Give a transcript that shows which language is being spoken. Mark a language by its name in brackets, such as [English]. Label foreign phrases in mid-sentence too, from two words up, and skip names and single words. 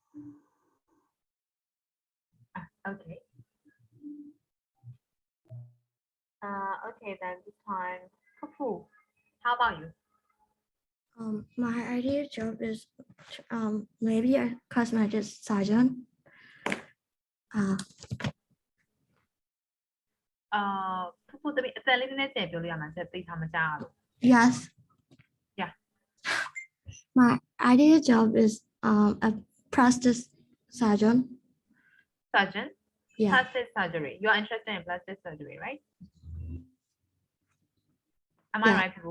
[English] Okay. Okay, then this time, Kafu, how about you? My ideal job is maybe a cosmetic surgeon. [Burmese] Kafu တပည့်အသက်လေးနည်းနည်းကျယ်ပြောလို့ရမှာချက်သိထားမကြလို့ [English] Yes. Yeah. My ideal job is a plastic surgeon. Surgeon? Yeah. Plastic surgery. You are interested in plastic surgery, right? Am I Yeah. right, Kafu?